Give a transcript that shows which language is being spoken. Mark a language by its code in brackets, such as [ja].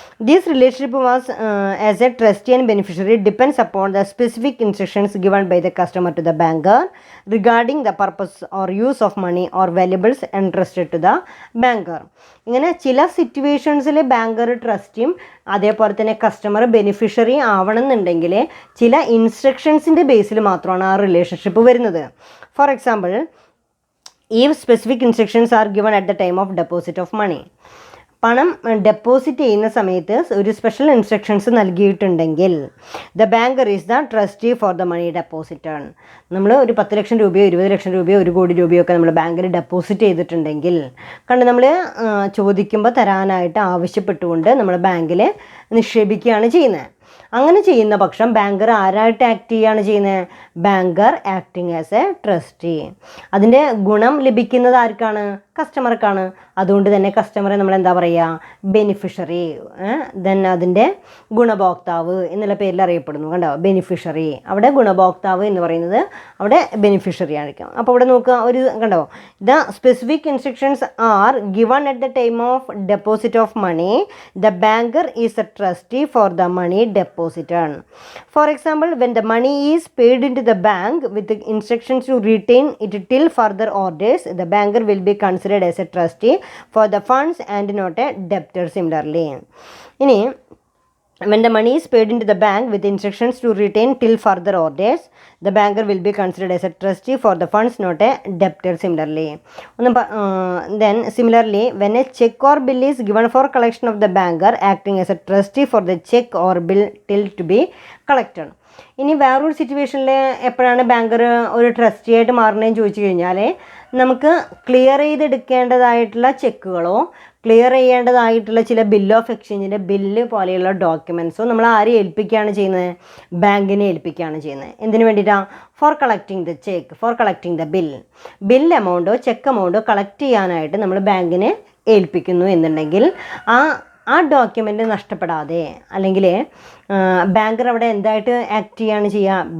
[en] This relationship was as a trustee and beneficiary depends upon the specific instructions given by the customer to the banker regarding the purpose or use of money or valuables entrusted to the banker. [ml] ഇങ്ങനെ ചില സിറ്റുവേഷൻസിൽ banker ട്രസ്റ്റിയും അതേപോലെ തന്നെ customer beneficiary ആവണമെന്നുണ്ടെങ്കിൽ ചില ഇൻസ്ട്രക്ഷൻസിൻ്റെ ബേസിൽ മാത്രമാണ് ആ relationship വരുന്നത്. [en] For example, if specific instructions are given at the time of deposit of money. [ml] പണം deposit ചെയ്യുന്ന സമയത്ത് ഒരു സ്പെഷ്യൽ ഇൻസ്ട്രക്ഷൻസ് നൽകിയിട്ടുണ്ടെങ്കിൽ [en] The banker is the trustee for the money deposited. [ml] നമ്മൾ ഒരു 10 ലക്ഷം രൂപയോ 20 ലക്ഷം രൂപയോ 1 കോടി രൂപയോ ഒക്കെ നമ്മൾ ബാങ്കിൽ ഡെപ്പോസിറ്റ് ചെയ്തിട്ടുണ്ടെങ്കിൽ നമ്മൾ ചോദിക്കുമ്പോൾ തരാനായിട്ട് ആവശ്യപ്പെട്ടുകൊണ്ട് നമ്മൾ ബാങ്കിൽ നിക്ഷേപിക്കുകയാണ് ചെയ്യുന്നത്. അങ്ങനെ ചെയ്യുന്ന പക്ഷം ബാങ്കർ ആരായിട്ട് ആക്ട് ചെയ്യുകയാണ് ചെയ്യുന്നത്? [en] Banker acting as a trustee. [ml] അതിൻ്റെ ഗുണം ലഭിക്കുന്നത് ആർക്കാണ്? കസ്റ്റമർക്കാണ്. അതുകൊണ്ട് തന്നെ കസ്റ്റമറെ നമ്മൾ എന്താ പറയുക? ബെനിഫിഷ്യറി. ദെൻ അതിൻ്റെ ഗുണഭോക്താവ് എന്നുള്ള പേരിൽ അറിയപ്പെടുന്നു. കണ്ടോ, ബെനിഫിഷ്യറി. അവിടെ ഗുണഭോക്താവ് എന്ന് പറയുന്നത് അവിടെ ബെനിഫിഷ്യറി ആയിരിക്കും. അപ്പോൾ ഇവിടെ നോക്കുക, ഒരു കണ്ടോ, [en] The specific instructions are given at the time of deposit of money. The banker is a trustee for the money deposited. For example, when the money is paid into the bank with the instructions to retain it till further orders, the banker will be considered as a trustee for the funds and not a debtor similarly. ഇനി When the money is paid into the bank with instructions to retain till further orders, the banker will be considered as a trustee for the funds, not a debtor. Similarly, then similarly, when a check or bill is given for collection of the banker acting as a trustee for the check or bill till to be collected. [ml] ഇനി വേറൊരു സിറ്റുവേഷനിൽ എപ്പോഴാണ് banker ഒരു trustee ആയിട്ട് മാറണേന്ന് ചോദിച്ചു കഴിഞ്ഞാൽ, നമുക്ക് clear ചെയ്തെടുക്കേണ്ടതായിട്ടുള്ള ചെക്കുകളോ clear ചെയ്യേണ്ടതായിട്ടുള്ള ചില ബില്ല് ഓഫ് എക്സ്ചേഞ്ചിൻ്റെ ബില്ല് പോലെയുള്ള ഡോക്യുമെൻറ്റ്സോ നമ്മൾ ആരെ ഏൽപ്പിക്കുകയാണ് ചെയ്യുന്നത്? ബാങ്കിനെ ഏൽപ്പിക്കുകയാണ് ചെയ്യുന്നത്. എന്തിനു വേണ്ടിയിട്ടാണ്? [en] for collecting the cheque, for collecting the bill [ml] എമൗണ്ടോ check എമൗണ്ടോ collect ചെയ്യാനായിട്ട് നമ്മൾ ബാങ്കിനെ ഏൽപ്പിക്കുന്നു എന്നുണ്ടെങ്കിൽ ആ ഡോക്യുമെൻ്റ് നഷ്ടപ്പെടാതെ, അല്ലെങ്കിൽ ബാങ്കർ അവിടെ എന്തായിട്ട് ആക്ട് ചെയ്യാണ് ചെയ്യുക?